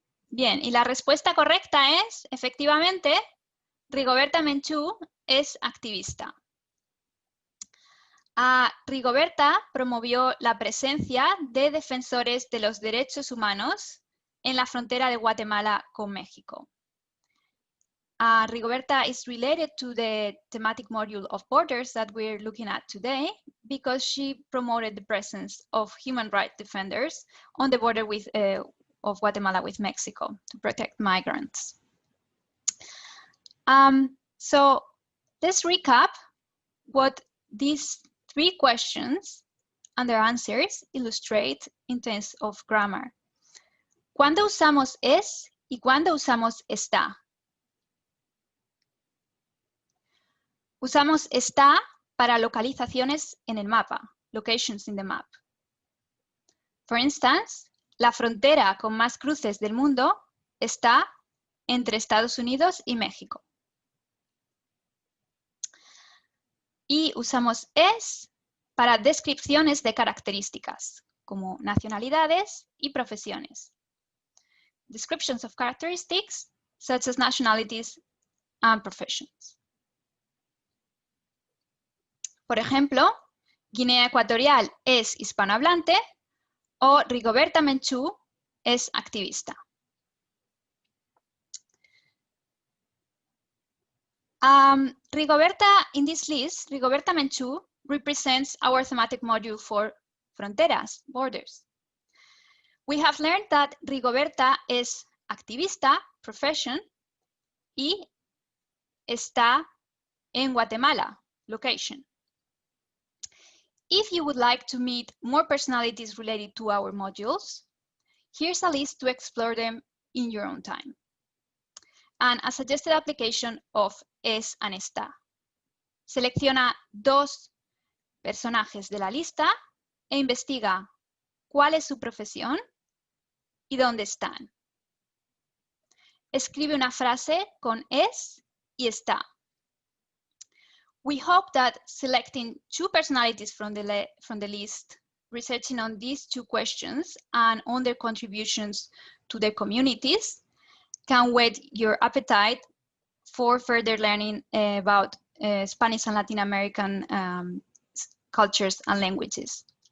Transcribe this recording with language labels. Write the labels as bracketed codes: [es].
[es] Bien, y la respuesta correcta es, efectivamente, Rigoberta Menchú es activista. Rigoberta promovió la presencia de defensores de los derechos humanos en la frontera de Guatemala con México. [en] Rigoberta is related to the thematic module of borders that we're looking at today because she promoted the presence of human rights defenders on the border with, of Guatemala with Mexico to protect migrants. So let's recap what these 3 questions and their answers illustrate in terms of grammar. [es] ¿Cuándo usamos es y cuándo usamos está? Usamos está para localizaciones en el mapa, [en] locations in the map. For instance, [es] la frontera con más cruces del mundo está entre Estados Unidos y México. Y usamos es para descripciones de características, como nacionalidades y profesiones. [en] Descriptions of characteristics, such as nationalities and professions. [es] Por ejemplo, Guinea Ecuatorial es hispanohablante o Rigoberta Menchú es activista. [en] Rigoberta, in this list, Rigoberta Menchú represents our thematic module for fronteras, borders. We have learned that Rigoberta [es] es activista, [en] profession, [es] y está en Guatemala, [en] location. If you would like to meet more personalities related to our modules, here's a list to explore them in your own time. And a suggested application of es and está. [es] Selecciona 2 personajes de la lista e investiga cuál es su profesión y dónde están. Escribe una frase con es y está. [en] We hope that selecting 2 personalities from the list, researching on these 2 questions and on their contributions to their communities can whet your appetite for further learning about Spanish and Latin American cultures and languages.